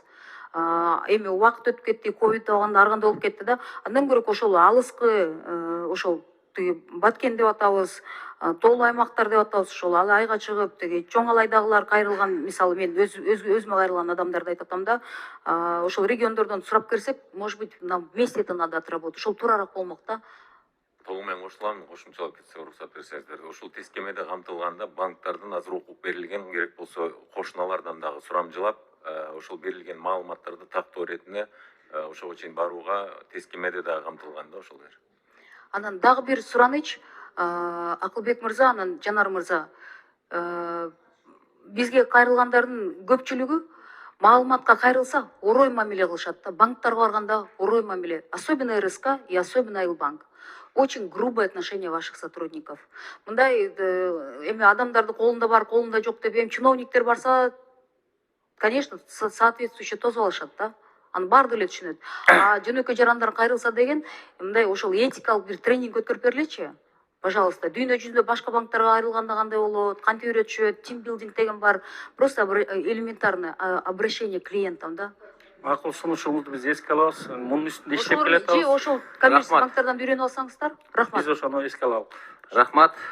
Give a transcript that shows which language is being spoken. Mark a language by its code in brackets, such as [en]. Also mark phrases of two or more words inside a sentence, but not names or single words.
[ky] Убакыт өтүп кетти, ковид абагында ар кандай болуп кетти да. Андан көрө ошол алыскы, ошол Баткен деп атабыз, тоолуу аймактар деп атабыз, ошол айга чыгып, чоң алайдагылар кайрылган, мисалы мен өзүмө кайрылган адамдарды айтып атам да. Ошол региондордон сурап керсек, [ru] может быть, нам вместе это надо отработать. [ky] Ошол туурараак болмок да. Толук менен кошулам, кошумчалап кетсе уруксат берсеңиздер. Ошол тескемеде камтылганда банктардын азыр укук берилген, керек болсо кошуналардан дагы сурамжылап, ошол берилген маалыматтарды тактоо иретине ошого чейин барууга тескемеде дагы камтылган да ошолор. Анан дагы бир сураныч, Акылбек мырза, анан Жанар мырза, бизге кайрылгандардын көпчүлүгү маалыматка кайрылса орой мамиле кылышат да. Банктарга барганда орой мамиле, [ru] особенно РСК и особенно Айылбанк. Очень грубое отношение ваших сотрудников. [ky] Мындай адамдарды колунда бар, колунда жок деп, чиновниктер барса, [ru] конечно, соответствующий [ky] тосуп алышат да. Анын баардыгы эле түшүнөт. Жөнөкөй жарандар кайрылса деген, мындай ошол этикалык бир тренинг өткөрүп берилечи. Пожалуйста, дүйнө жүзүндө башка банктарга кайрылганда кандай болот, кантип үйрөтүшөт, тимбилдинг деген бар. [ru] Просто элементарное обращение к клиентам да. [ky] Макул сунушуңузду биз эске алабыз. Мунун үстүндө иштеп келатабыз. Ошол коммерчиялык банктардан үйрөнүп алсаңыздар, рахмат. Биз ошону эске алабыз. Рахмат.